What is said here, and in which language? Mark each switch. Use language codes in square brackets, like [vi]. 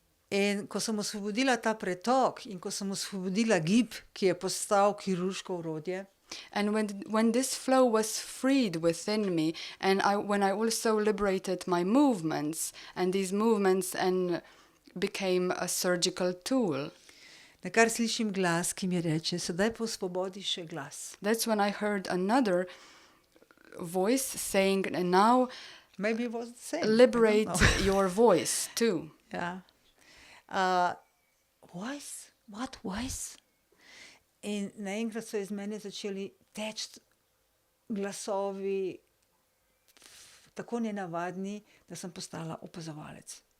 [sl] In ko sem osvobodila ta pretok in ko sem osvobodila gib, ki je postal kirurško orodje, [en] and when this flow was freed within me, and when I also liberated my movements, and these movements became a surgical tool. [sl] nakar slišim glas, ki mi reče, sedaj pa osvobodi še glas. [en] That's when I heard another voice saying, and now Maybe it was the same. liberate your voice too. Ja. Voice? What voice? [sl] In naenkrat so iz mene začeli teči glasovi, tako nenavadni, da sem postala opazovalec.